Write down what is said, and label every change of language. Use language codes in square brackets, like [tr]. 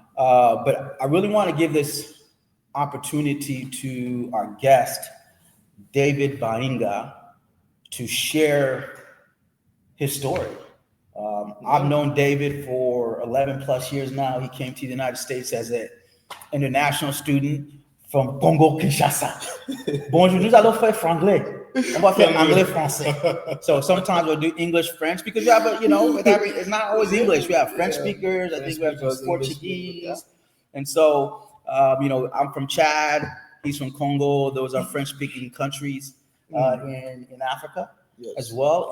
[en] But I really want to give this opportunity to our guest, David Bahinga, to share his story. I've known David for 11 plus years now. He came to the United States as an international student from Congo, Kinshasa. [fr] Bonjour, nous allons faire franglais. On va faire anglais français. [en] So sometimes we'll do English, French, because we have it's not always English. We have French speakers. I think we have some Portuguese. And so, I'm from Chad. He's from Congo. Those are French-speaking countries in Africa as well.